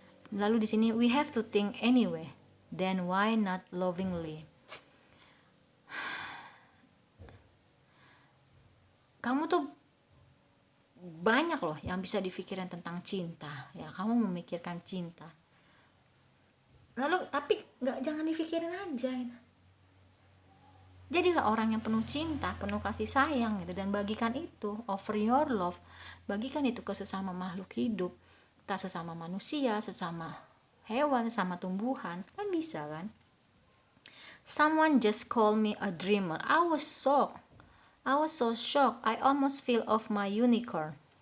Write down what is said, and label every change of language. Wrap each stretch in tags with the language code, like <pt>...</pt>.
<id>Lalu di sini,</id> <en>we have to think anyway, then why not lovingly.</en> <id>Kamu tuh banyak loh yang bisa dipikirin tentang cinta ya, kamu memikirkan cinta, lalu tapi jangan dipikirin aja gitu. Jadilah orang yang penuh cinta, penuh kasih sayang gitu, dan bagikan itu,</id> <en>offer your love,</en> <id>bagikan itu ke sesama makhluk hidup, entah sesama manusia, sesama hewan, sesama tumbuhan, kan bisa kan.</id> <en>Someone just called me a dreamer. I was so shocked. I almost fell off my unicorn.</en>